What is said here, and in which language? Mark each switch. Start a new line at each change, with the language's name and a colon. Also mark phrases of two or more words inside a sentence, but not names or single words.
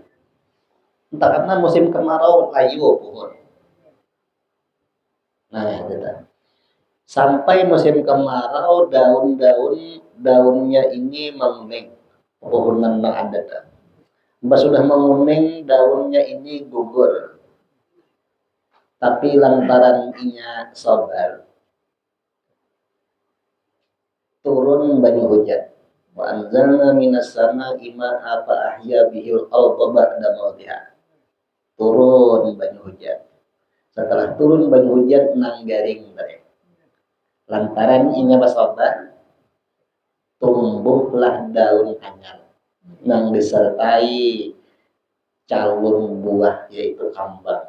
Banjar: Entah karena musim kemarau layu pohon. Nah, gitu. Sampai musim kemarau daunnya ini menguning. Pohonan yang ada. Sudah menguning daunnya ini gugur. Tapi lantaran inya sabar, turun banyu hujan.
Arabic: وأنزلنا من السماء ماء فأحيا به الأرض بعد موتها.
Banjar: Turun banyu hujan. Setelah turun banyu hujan nang garing mereka. Lantaran inya basabar, tumbuhlah daun anyar nang disertai calon buah yaitu kambang.